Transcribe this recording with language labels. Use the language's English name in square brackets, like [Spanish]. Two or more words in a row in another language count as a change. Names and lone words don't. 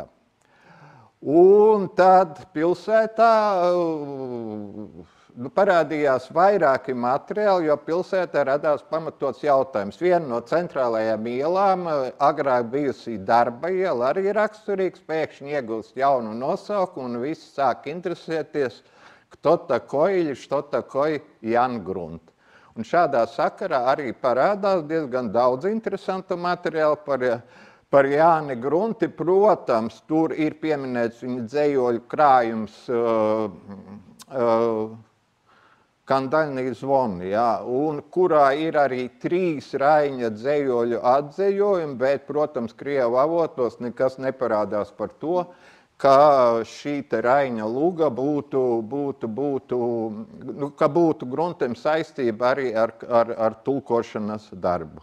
[Latvian] Un tad pilsētā parādījās vairāki materiāli, jo pilsētā radās pamatots jautājums. Viena no centrālajām ielām, agrāk bijusī darba iela, arī raksturīgs, pēkšņi iegūst jaunu nosaukumu un visi sāk interesēties, [Russian] кто такой или что такое Jan Grunt. [Latvian] Un šādā sakarā arī parādās diezgan daudz interesantu materiālu par Jāni Grunti. Protams, tur ir pieminēts viņa dzejoļu krājums Kandaļnī zvoni, un kurā ir arī 3 Raiņa dzejoļu atzejojumi, bet, protams, Krievu avotos nekas neparādās par to, ka šī Raiņa luga būtu Gruntem saistība arī ar tulkošanas darbu.